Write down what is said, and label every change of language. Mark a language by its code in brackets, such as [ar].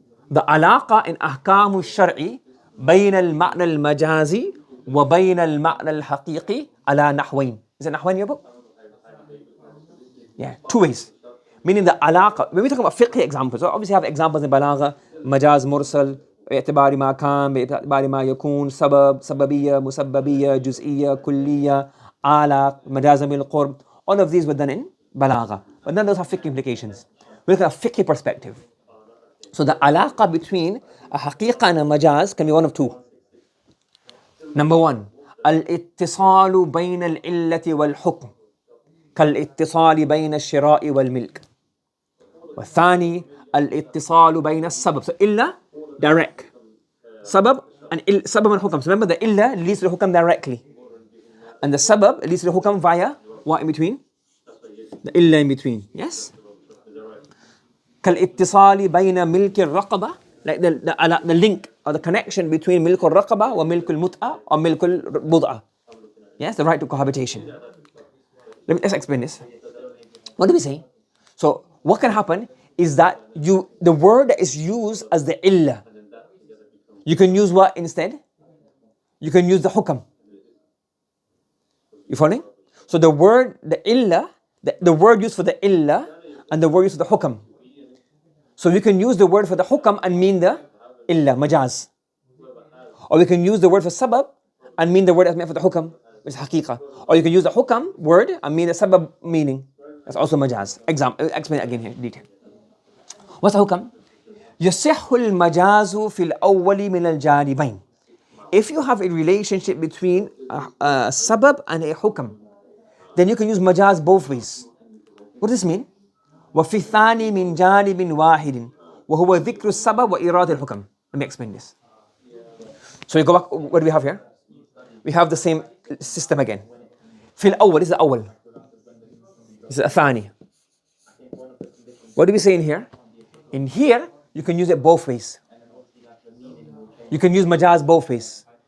[en] The alaqa in ahkamu shari [ar] بين المعنى المجازي وبين المعنى الحقيقي على نحوين. [en] Is it nahwain in your book? Yeah, two ways. Meaning the alaqa. When we talk about fiqh examples, so obviously have examples in balagha, majaz mursal, [ar] باعتبار ما كان, باعتبار ما يكون, سبب, سببية, مسببية, جزئية, كلية, علاق, مجاز بالقرب. [en] All of these were done in balagha. But none of those have fiqh implications. We look at a fiqh perspective. So the alaqa between a haqiqa and a majaz can be one of two. [ar] Number one, al-ittisalu bayna al-illati wal-hukm. كالاتصال بين الشراء والملك. والثاني الاتصال بين السبب. [en] So illa, direct. Sabab and sabab and hukam. So remember the illa leads to the hukam directly. And the sabab leads to the hukam via what in between? The illa in between. Yes? [ar] كالاتصال بين ملك الرقبة. [en] Like the link or the connection between milk al-raqaba or milk al-mut'a or milk al-bud'a. Yes? The right to cohabitation. Let's explain this. What do we say? So what can happen is that the word that is used as the illa, you can use what instead? You can use the hukam. You following? So the word, the illa, the word used for the illa and the word used for the hukam. So we can use the word for the hukam and mean the illa, majaz. Or we can use the word for sabab and mean the word that's meant for the hukam, which is haqiqa. Or you can use the hukam word and mean the sabab meaning. That's also majaz. Explain it again here in detail. What's the hukam? [ar] يصح المجاز في الأول من الجانبين. [en] If you have a relationship between a sabab and a hukam, then you can use majaz both ways. What does this mean? [ar] وفي الثاني من جانب واحد وهو ذكر السبب وإرادة الحكم. [en] Let me explain this. So you go back, what do we have here? We have the same system again. [ar] في الأول, [en] this is the أول. This is الثاني. What do we say in here? In here, you can use it both ways. You can use majaz both ways.